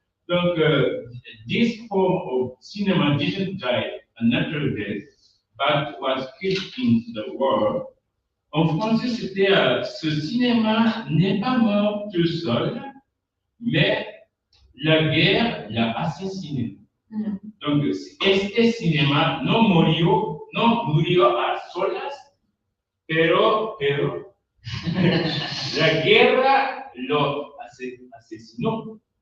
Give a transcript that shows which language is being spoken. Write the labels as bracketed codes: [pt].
[en] Donc, this form of cinema didn't die a natural death, but was killed in the war. [fr] En français, c'était ce cinéma n'est pas mort tout seul, mais la guerre l'a assassiné. [es] Donc, este cinema no murió a solas, pero la guerra lo asesinó.